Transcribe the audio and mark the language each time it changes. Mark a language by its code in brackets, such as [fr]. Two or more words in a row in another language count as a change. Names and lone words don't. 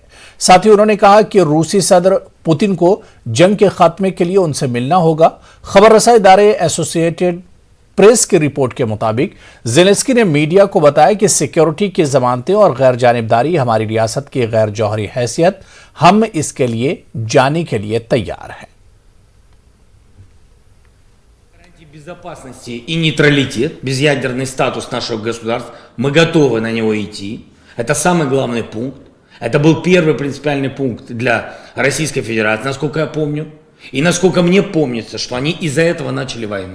[ur] ساتھ ہی انہوں نے کہا کہ روسی صدر پوتن کو جنگ کے خاتمے کے لیے ان سے ملنا ہوگا. خبر رسائی ادارے ایسوسی ایٹڈ پریس کی رپورٹ کے مطابق زیلنسکی نے میڈیا کو بتایا کہ سیکیورٹی کی ضمانتیں اور غیر جانبداری ہماری ریاست کی غیر جوہری حیثیت، ہم اس کے لیے جانے کے لیے تیار ہیں. [ru] Безопасности и нейтралитет, безъядерный статус нашего государства, мы готовы на него идти. Это самый главный пункт. Это был первый принципиальный пункт для Российской Федерации, насколько я помню. И насколько мне помнится, что они из-за этого начали войну.